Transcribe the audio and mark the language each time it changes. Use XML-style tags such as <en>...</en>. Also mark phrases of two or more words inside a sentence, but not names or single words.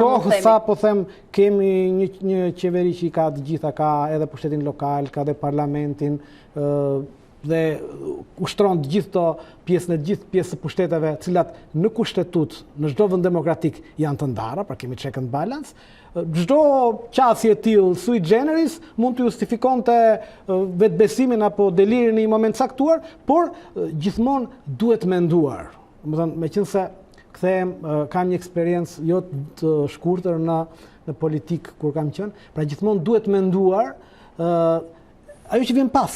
<sq>Për aq kohë sa po them kemi një qeveri që i ka të gjitha, ka edhe pushtetin lokal, ka edhe parlamentin, dhe ushtron të gjithë pjesë të pushteteve, cilat në kushtetut, në çdo vend demokratik janë të ndara, pra kemi</sq> <en>check and balance.</en> <sq>Çdo qasje e tillë</sq> <la>sui generis</la> <sq>mund të justifikonte vetbesimin apo delirin në një moment caktuar, por gjithmonë duhet menduar. Domethënë, meqense kthehem, kam një eksperiencë jo të shkurtër në politikë kur kam qenë, pra gjithmonë duhet menduar ajo që vjen pas.</sq>